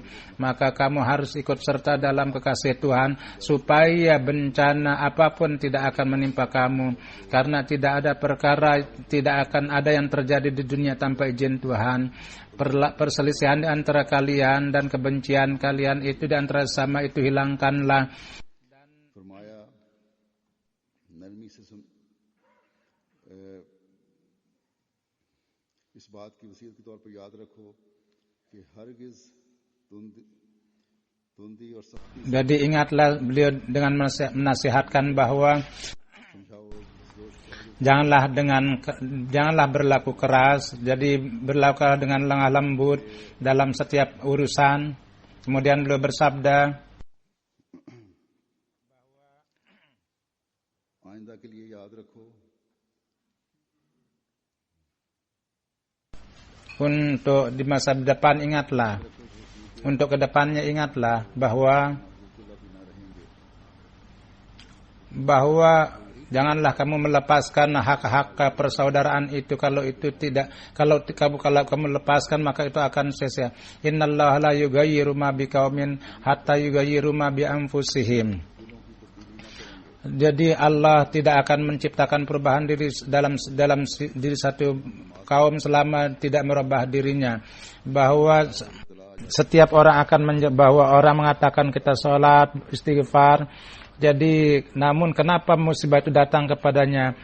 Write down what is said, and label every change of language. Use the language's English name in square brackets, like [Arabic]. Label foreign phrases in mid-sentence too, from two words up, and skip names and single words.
[Indonesian] Maka kamu harus ikut serta dalam kekasih Tuhan supaya bencana apapun tidak akan menimpa kamu, karena tidak akan ada yang terjadi di dunia tanpa izin Tuhan. Perselisihan di antara kalian dan kebencian kalian itu di antara sama itu hilangkanlah. [Urdu] اس بات کی وصیت کے طور پر یاد رکھو کہ ہرگز تندی اور سختی. [Indonesian] Jadi ingatlah beliau dengan menasihatkan bahwa janganlah berlaku keras, jadi berlakulah dengan lemah lembut dalam setiap urusan. Kemudian beliau bersabda, [Urdu] آئندہ کے لیے یاد رکھو. [Indonesian] Untuk di masa depan ingatlah, untuk kedepannya ingatlah bahwa janganlah kamu melepaskan hak-hak persaudaraan itu. Kalau kamu lepaskan maka itu akan sia-sia. [Arabic] إن الله لا يغير ما بقوم حتى يغيروا ما بأنفسهم. [Indonesian] Jadi Allah tidak akan menciptakan perubahan dalam diri satu kaum selama tidak merubah dirinya. Bahwa setiap orang bahwa orang mengatakan kita sholat, istighfar. Jadi, namun kenapa musibah itu datang kepadanya?